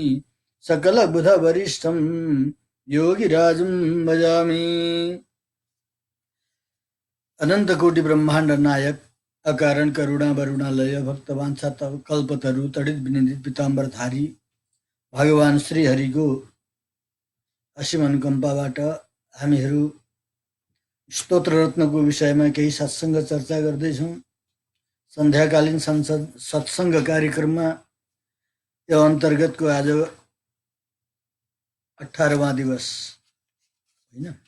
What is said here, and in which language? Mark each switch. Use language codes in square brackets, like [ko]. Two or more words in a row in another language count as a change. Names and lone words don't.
[sa] सकलबुधवरिष्ठं योगिराजं भजामि। अनंत कोटि ब्रह्मांड नायक अकारण करुणा वरुणालय भक्तवांछा कल्पतरु तडित विनिदित पीताम्बरधारी भगवान [ne] श्री हरिको असीम अनुकम्पाबाट हामीहरू स्तोत्र रत्नको विषयमा केही सत्संग चर्चा गर्दैछौँ। सन्ध्याकालीन सत्संग कार्यक्रममा यो अन्तर्गतको आज 18वां दिवस हैन,